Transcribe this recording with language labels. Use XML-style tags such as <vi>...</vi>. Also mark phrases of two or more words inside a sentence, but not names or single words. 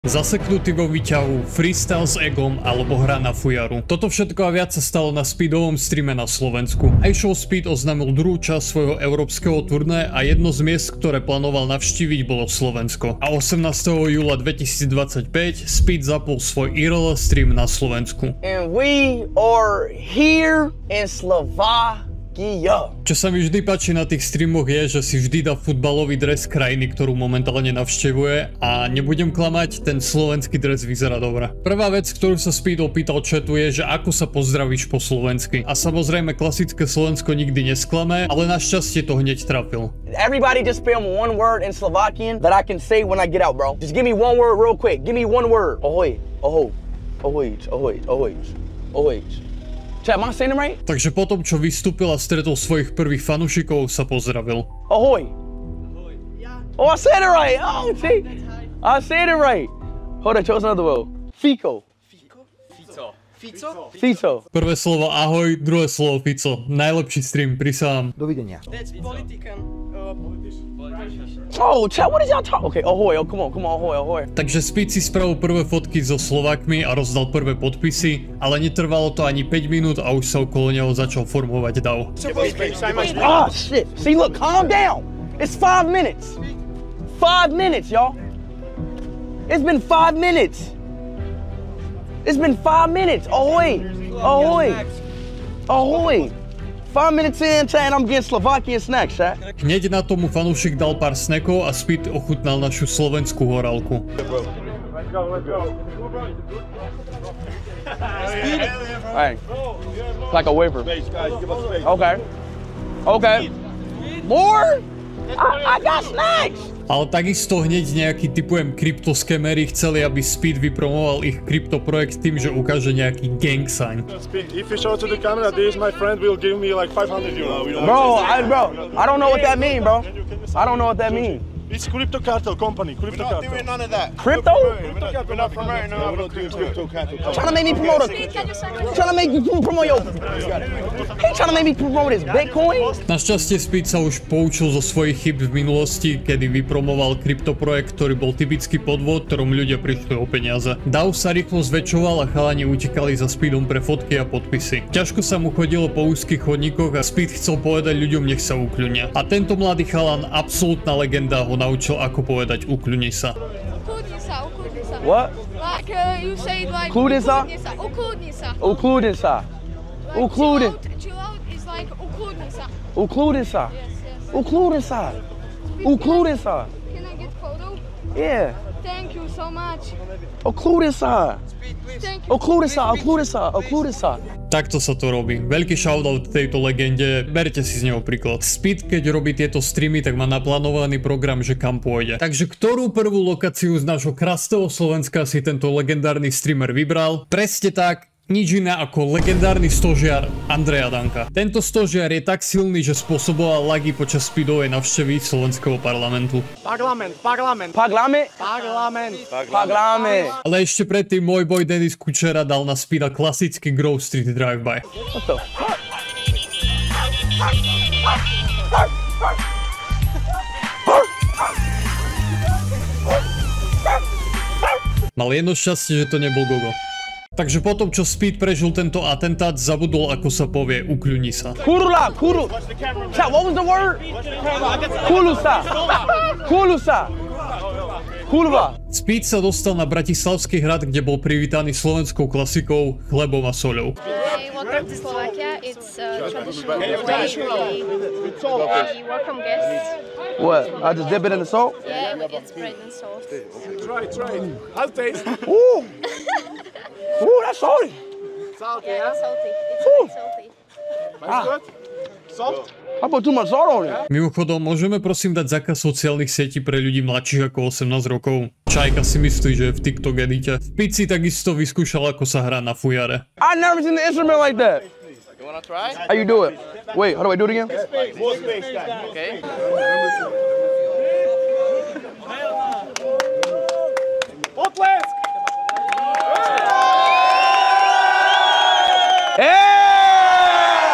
<sk>Zaseknutý vo výťahu, freestyle s egom alebo hra na fujaru. Toto všetko a viac sa stalo na Speedovom streame na Slovensku. iShow Speed oznámil druhú časť svojho európskeho turné a jedno z miest, ktoré plánoval navštíviť, bolo Slovensko. A 18. júla 2025 Speed zapol svoj IRL stream na Slovensku.</sk> <en>And we are here in Slovakia.</en> <sk>Čo sa mi vždy páči na tých streamoch je, že si vždy dá futbalový dres krajiny, ktorú momentálne navštevuje, a nebudem klamať, ten slovenský dres vyzerá dobre. Prvá vec, ktorú sa Speed opýtal chatu, je, že ako sa pozdravíš po slovensky. A samozrejme klasické Slovensko nikdy nesklame, ale našťastie to hneď trafil.</sk> <en>Everybody just spell one word in Slovakian that I can say when I get out, bro. Just give me one word real quick. Give me one word. Ahoy. Ahoy. Ahoy. Ahoy. Ahoy. Ahoy. Chat, am I saying it right?</en> <sk>Takže potom, čo vystúpil a stretol svojich prvých fanúšikov, sa pozdravil.</sk> <en>Ahoy. Oh, I said it right. Oh, see? I said it right. Hold on, chose another word. Fico. Fico.</en> <sk>Prvé slovo ahoj, druhé slovo Fico. Najlepší stream, prisahám. Dovidenia.</sk> <en>Oh, chat, what is y'all talking? Okay, ahoy, oh, come on, ahoy, ahoy.</en> <sk>Takže Speed si spravil prvé fotky so Slovákmi a rozdal prvé podpisy, ale netrvalo to ani 5 minút a už sa okolo neho začal formovať dav.</sk> <en>Ah, shit. See, look, calm down. It's 5 minutes. 5 minutes, y'all. It's been 5 minutes. It's been 5 minutes. Ahoy. Ahoy. Ahoy. 5 minutes in, and I'm getting Slovakian snacks, chat.</en> <sk>Hneď na tomu fanúšik dal pár snackov a Speed ochutnal našu slovenskú horálku.</sk> <en>Hey, like a wafer. Okay. Okay. More? I got snacks.</en> <sk>Ale takisto hneď nejaký typujem kryptoskemery chceli, aby Speed vypromoval ich kryptoprojekt tým, že ukáže nejaký</sk> <en>gang sign. If you show to the camera, this my friend will give me like 500 euro. Bro, I don't know what that mean, bro. I don't know what that mean. It's Crypto Cartel company. Crypto Cartel. We're not doing none of that. Crypto? We're not promoting no other Crypto Cartel. Trying to make me promote He trying to make me promote his Bitcoin?</en> <sk>Našťastie Speed sa už poučil zo svojich chyb v minulosti, kedy vypromoval kryptoprojekt, ktorý bol typický podvod, ktorom ľudia prišli o peniaze. DAO sa rýchlo zväčšoval a chalani utekali za Speedom pre fotky a podpisy. Ťažko sa mu chodilo po úzkych chodníkoch a Speed chcel povedať ľuďom, nech sa ukľunia. A tento mladý chalan, absolútna legenda, ho naučil, ako povedať ukľuni sa.</sk> <en>What? Like you say like Ukludnica? Ukludnica. Ukludin. Chill out is like ukludnica. Ukludnica. Yes. Ukludnica. Ukludnica. Can I get photo? Yeah. Thank you so much. Ukludnica. Thank you. Ukludnica.</en> <sk>Takto sa to robí. Veľký shoutout tejto legende, berte si z neho príklad. Speed, keď robí tieto streamy, tak má naplánovaný program, že kam pôjde. Takže ktorú prvú lokáciu z nášho krásneho Slovenska si tento legendárny streamer vybral? Presne tak. Nič iné ako legendárny stožiar Andreja Danka. Tento stožiar je tak silný, že spôsoboval lagy počas Speedovej návštevy slovenského parlamentu. Parlament. Ale ešte predtým môj boj Denis Kučera dal na Speeda klasický Grove Street drive-by.</sk> <en>What the fuck?</en> <sk>Mal jedno šťastie, že to nebol Gogo. Takže potom, čo Speed prežil tento atentát, zabudol, ako sa povie, ukľuni sa. Kurula.</sk> <en>Chat, what was the word? Kulusa.</en> <sk>Speed sa dostal na Bratislavský hrad, kde bol privítaný slovenskou klasikou chlebom a soľou.</sk> <en>Hey, welcome to Slovakia. It's traditional way we welcome guests. What? I just dip it in the salt? Yeah, we get spread and salt. Try. I'll taste. Ooh. Ooh, that's salty. Salty, Yeah, it's salty. It's Ooh. quite salty. That's good. Salt. I put too much salt on it.</en> <sk>Mimochodom, môžeme prosím dať zákaz sociálnych sietí pre ľudí mladších ako 18 rokov? Čajka si myslí, že je v TikTok edite. Speed si takisto vyskúšal, ako sa hrá na fujare.</sk> <en>I never seen the instrument like that. You wanna try? How you do it? Wait, how do I do it again? More space, guys. Okay.</en> <sk>Potlesk!</sk> <en>Yeah! Oh yeah!</en>